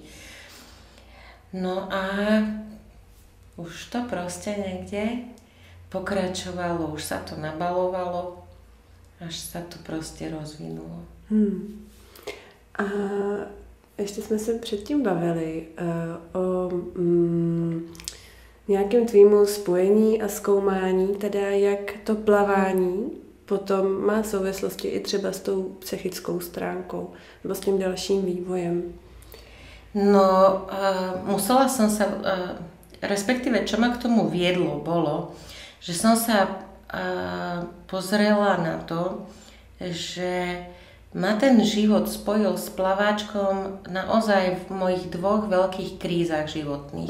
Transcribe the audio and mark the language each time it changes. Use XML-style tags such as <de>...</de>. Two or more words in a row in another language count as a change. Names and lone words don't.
<sk>No a už to proste niekde pokračovalo, už sa to nabalovalo, až sa to prostě rozvinulo.</sk> <cs>A ještě jsme se předtím bavili o nějakém tvýmu spojení a zkoumání, teda jak to plavání potom má souvislosti i třeba s tou psychickou stránkou, nebo s tím dalším vývojem.</cs> <sk>No, musela som sa, respektíve čo ma k tomu viedlo, bolo, že som sa pozrela na to, že ma ten život spojil s plaváčkom naozaj v mojich 2 veľkých krízach životných.</sk>